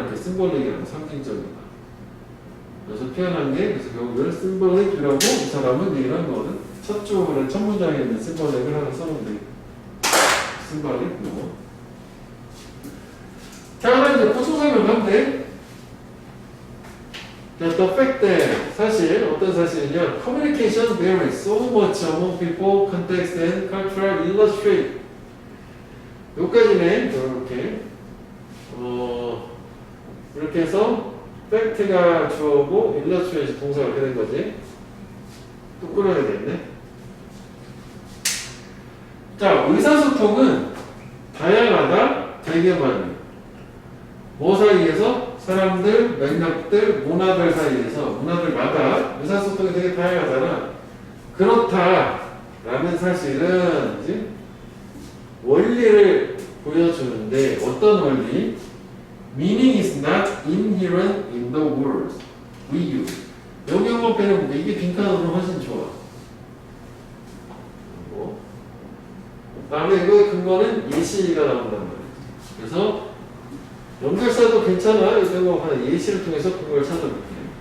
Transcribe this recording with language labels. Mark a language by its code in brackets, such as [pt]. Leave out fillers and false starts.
[ko] 이렇게 심볼릭이라고 상징적이다. 그래서 표현한 게 그래서 여기를 심볼릭이라고 이 사람은 얘기를 한 거거든. 첫 줄에 첫 문장에 있는 심볼릭을 하나 써놓으면 돼. 심볼릭 이거. 자, 하나 이제 보충 설명하면 돼. 자, [en] the fact that [ko] 사실 어떤 사실이냐? [en] Communication varies so much among people, context and cultural illustrate. [ko] 여기까지네. 이렇게 이렇게 해서 fact가 주어고 illustrate 동사가 이렇게 된 거지. 또 끌어야겠네. 자, 의사소통은 다양하다, 되게 많이. 뭐 사이에서? 사람들, 맥락들, 문화들 사이에서, 문화들마다 의사소통이 되게 다양하잖아. 그렇다라는 사실은 이제 원리를 보여주는데 어떤 원리? [en] Meaning is not inherent in the words we use. [ko] 여기 영어표는 이게 빈칸으로 훨씬 좋아. 다음에 이거의 근거는 예시가 나온단 말이야. 그래서 연결사도 괜찮아. 이거 하나 예시를 통해서 그걸 찾아볼게.